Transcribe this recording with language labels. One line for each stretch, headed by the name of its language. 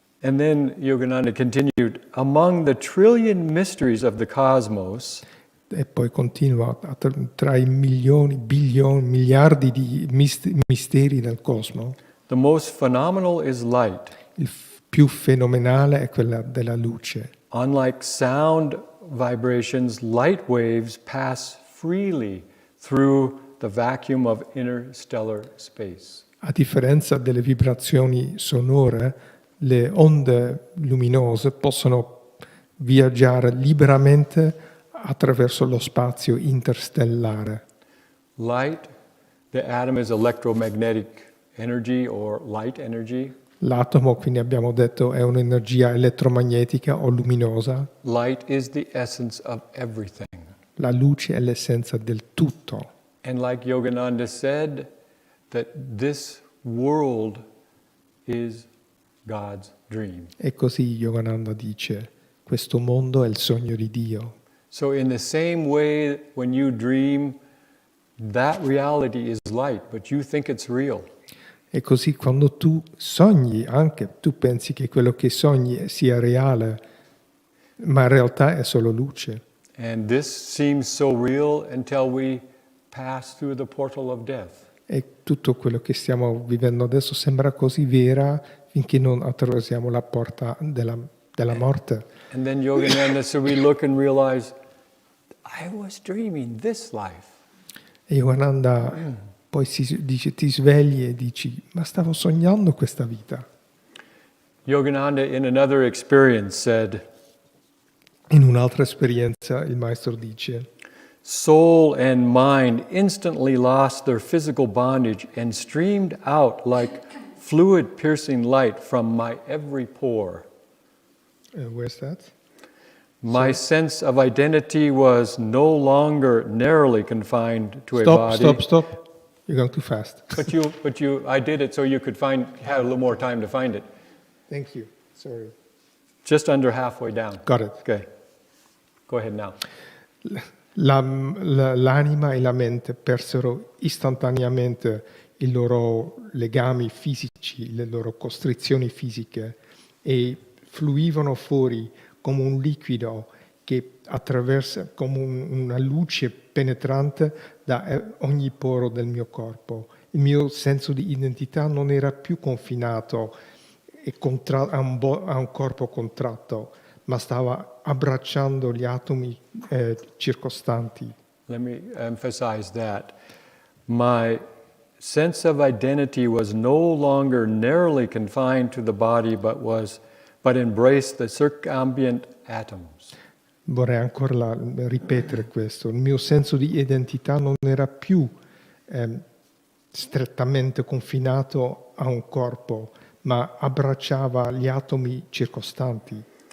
English: And then Yogananda continued, among the trillion mysteries of the cosmos,
Italian: E poi continua, tra i milioni, bilioni, miliardi di misteri del cosmo,
English: the most phenomenal is light.
Italian: il più fenomenale è quella della luce.
English: Unlike sound vibrations, light waves pass freely through the vacuum of interstellar space.
Italian: A differenza delle vibrazioni sonore, le onde luminose possono viaggiare liberamente attraverso lo spazio interstellare.
English: Light, the atom is electromagnetic energy or light energy.
Italian: L'atomo, quindi abbiamo detto, è un'energia elettromagnetica o luminosa.
English: Light is the essence of everything.
Italian: La luce è l'essenza del tutto.
English: And like Yogananda said, that this world is God's dream.
Italian: E così Yogananda dice, questo mondo è il sogno di Dio.
English: So in the same way, when you dream, that reality is light, but you think it's real.
Italian: E così quando tu sogni, anche tu pensi che quello che sogni sia reale, ma in realtà è solo luce.
English: And this seems so real until we pass through the portal of death.
Italian: E tutto quello che stiamo vivendo adesso sembra così vera finché non attraversiamo la porta della morte.
English: And then Yogananda, so we look and realize, I was dreaming this life.
Italian: E Yogananda poi dice, ti svegli e dici, ma stavo sognando questa vita.
English: Yogananda, in another experience, said,
Italian: In un'altra esperienza il maestro dice,
English: soul and mind instantly lost their physical bondage and streamed out like fluid-piercing light from my every pore. Where's that? My sense of identity was no longer narrowly confined to a body. Stop. You're going too fast. I did it so you could have a little more time to find it. Thank you. Sorry. Just under halfway down. Got it. Okay. Go ahead now.
Italian: L'anima e la mente persero istantaneamente i loro legami fisici, le loro costrizioni fisiche e fluivano fuori come un liquido che attraversa, come una luce penetrante da ogni poro del mio corpo. Il mio senso di identità non era più confinato a un corpo contratto, ma stava abbracciando gli atomi circostanti.
English: Let me emphasize that. My sense of identity was no longer narrowly confined to the body, but embraced the circumambient atoms.
Italian: Vorrei ancora ripetere questo. Il mio senso di identità non era più strettamente confinato a un corpo, ma abbracciava gli atomi circostanti.